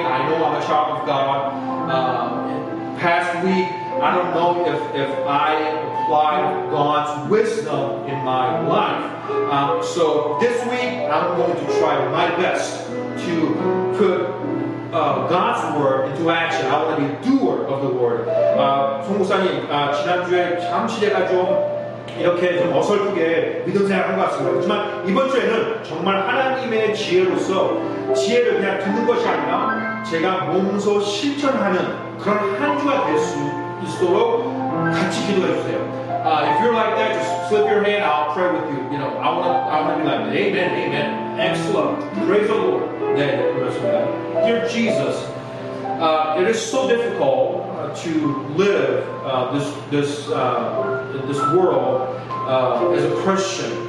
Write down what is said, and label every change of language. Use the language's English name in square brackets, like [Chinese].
[English] I know I'm a child of God. Past week, I don't know if I applied God's wisdom in my life. So this week, I'm going to try my best to put God's word into action. I want to be a doer of the word. [Korean] 송목사님, 지난주에 잠시 제가 좀 이렇게 좀 어설프게 믿음 생활한 것 같습니다. 하지만 이번 주에는 정말 하나님의 지혜로서 지혜를 그냥 듣는 것이 아니라 제가 몸소 실천하는 그런 한 주가 될 수 있도록 같이 기도해 주세요. [English] If you're like that, just slip your hand. I'll pray with you. I want to be like, Amen. Excellent. Praise the Lord. [Korean] 네, 그렇습니다. [English] Dear Jesus, it is so difficult to live this world as a Christian.